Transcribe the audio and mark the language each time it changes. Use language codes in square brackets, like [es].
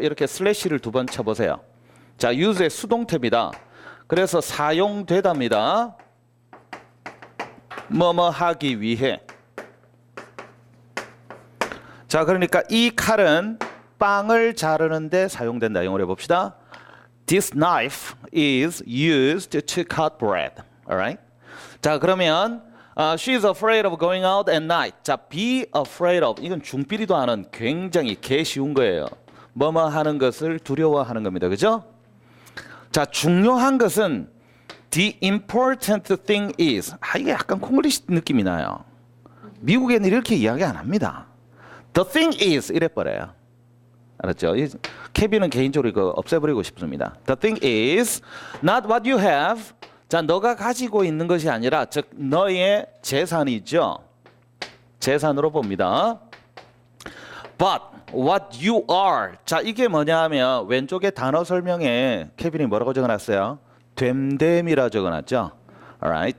[ko] 이렇게 슬래시를 두 번 쳐보세요. 자, use의 수동태입니다. 그래서 사용되답니다. 뭐뭐 하기 위해. 자, 그러니까 이 칼은 빵을 자르는데 사용된다. 영어로 해봅시다. [en] This knife is used to cut bread. Alright? [ko] 자, 그러면 [en] she's afraid of going out at night. [ko] 자, [en] be afraid of. [ko] 이건 중삐리도 하는 굉장히 개 쉬운 거예요. 뭐뭐 하는 것을 두려워하는 겁니다. 그죠? 자, 중요한 것은 [en] the important thing is. [ko] 이게 약간 콩글리시 느낌이 나요. 미국에는 이렇게 이야기 안 합니다. [en] The thing is [ko] 이래 버려요. 알았죠? 케빈은 개인적으로 이거 없애버리고 싶습니다. [en] The thing is not what you have. [ko] 자, 너가 가지고 있는 것이 아니라 즉 너의 재산이죠. 재산으로 봅니다. [en] But what you are. [ko] 자, 이게 뭐냐 하면 왼쪽에 단어 설명에 케빈이 뭐라고 적어놨어요? 됨됨이라 적어놨죠. [en] Alright.